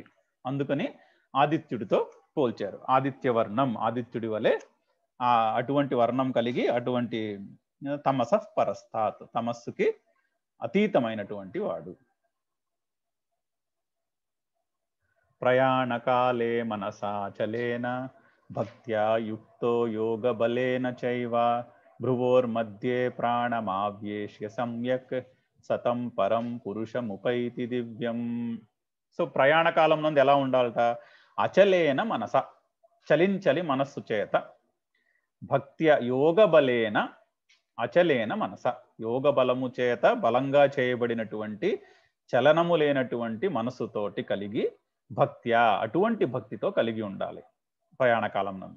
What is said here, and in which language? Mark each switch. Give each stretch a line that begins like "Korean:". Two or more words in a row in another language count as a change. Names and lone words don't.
Telugu: అందుకని ఆదిత్యుడితో పోల్చారు. ఆదిత్యవర్ణం, ఆదిత్యుడి వలె అటువంటి వర్ణం కలిగి, అటువంటి
Sanskrit: తమసః పరస్తాత్,
Telugu: తమస్సుకి అతీతమైనటువంటి వాడు.
Sanskrit: ప్రయాణకాలే మనసాచలేన భక్త్యా యుక్తో యోగబలేన చైవ భ్రువోర్మధ్యే ప్రాణమావ్యేష్య సమ్యక్ సతం పరం పురుషముపైతి దివ్యం.
Telugu: సో ప్రయాణకాలం నందు ఎలా ఉండాలట?
Sanskrit: అచలేన మనస,
Telugu: చలించలి మనస్సు చేత,
Sanskrit: భక్త్య యోగబలేన, అచలేన మనస,
Telugu: యోగ బలము చేత బలంగా చేయబడినటువంటి చలనము లేనటువంటి మనసుతోటి కలిగి, భక్త్యా అటువంటి భక్తితో కలిగి ఉండాలి ప్రయాణకాలం నందు.